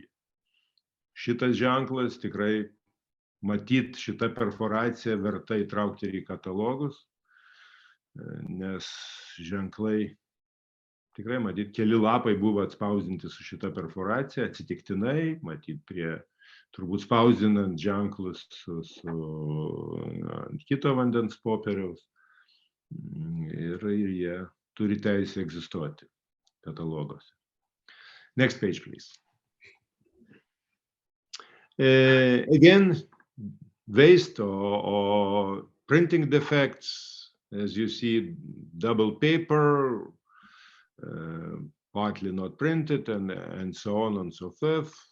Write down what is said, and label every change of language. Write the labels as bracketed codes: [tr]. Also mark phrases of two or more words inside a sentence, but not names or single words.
[lt] Šitas ženklas tikrai matyt, šita perforacija verta įtraukti ir į katalogus, nes ženklai tikrai matyt, keli lapai buvo atspausdinti su šita perforacija, atsitiktinai, matyt, prie turbūt spausdinant ženklus ant kito vandens popieriaus ir jie turi teisę egzistuoti kataloguose. [en] Next page, please. Again, waste or printing defects, as you see, double paper, partly not printed, and so on and so forth.